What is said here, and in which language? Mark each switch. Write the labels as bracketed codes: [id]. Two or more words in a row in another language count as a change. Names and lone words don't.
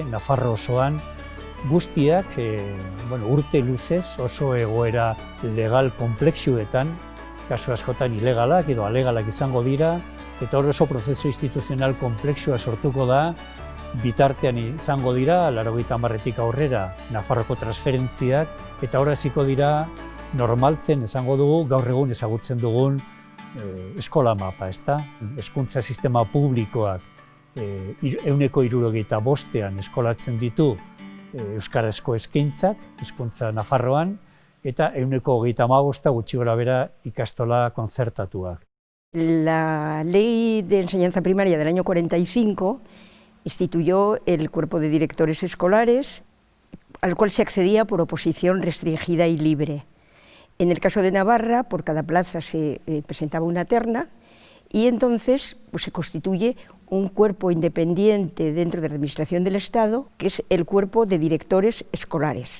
[eu] Nafarro osoan guztiak urte luzez oso egoera legal konplexuetan, kasu askotan ilegalak edo alegalak izango dira, eta hor oso prozesu instituzional konplexua sortuko da, bitartean izango dira, 80etik aurrera Nafarroko transferentziak, eta hor hasiko dira normaltzen esango dugu, gaur egun ezagutzen dugun eskola mapa, ezta? Hezkuntza sistema publikoak 175ean eskolatzen ditu euskarazko eskaintzak, hezkuntza Nafarroan, eta 135 gutxi gorabehera ikastola kontzertatuak. [es] La Ley de Enseñanza Primaria del año 45 instituyó el cuerpo de directores escolares, al cual se accedía por oposición restringida y libre. En el caso de Navarra, por cada plaza se presentaba una terna y entonces se constituye un cuerpo independiente dentro de la Administración del Estado, que es el cuerpo de directores escolares.